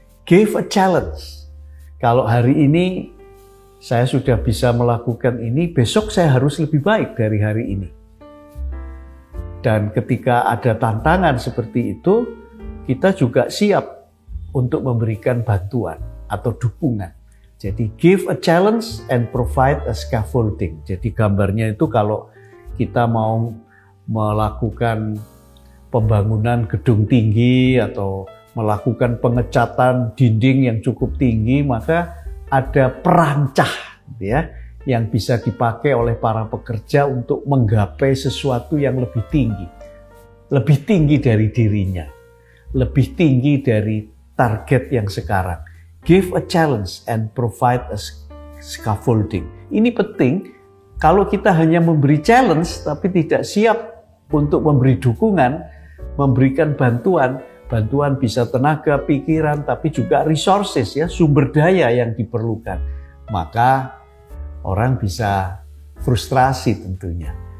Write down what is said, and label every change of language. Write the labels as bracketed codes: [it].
[en] Give a challenge. [id] Kalau hari ini saya sudah bisa melakukan ini, besok saya harus lebih baik dari hari ini. Dan ketika ada tantangan seperti itu, kita juga siap untuk memberikan bantuan atau dukungan. Jadi [en] give a challenge and provide a scaffolding. [id] Jadi gambarnya itu kalau kita mau melakukan pembangunan gedung tinggi atau melakukan pengecatan dinding yang cukup tinggi, maka ada perancah, gitu ya, yang bisa dipakai oleh para pekerja untuk menggapai sesuatu yang lebih tinggi dari dirinya, lebih tinggi dari target yang sekarang. [en] Give a challenge and provide a scaffolding. [id] Ini penting. Kalau kita hanya memberi challenge tapi tidak siap untuk memberi dukungan, memberikan bantuan bisa tenaga, pikiran, tapi juga resources, ya, sumber daya yang diperlukan. Maka orang bisa frustrasi tentunya.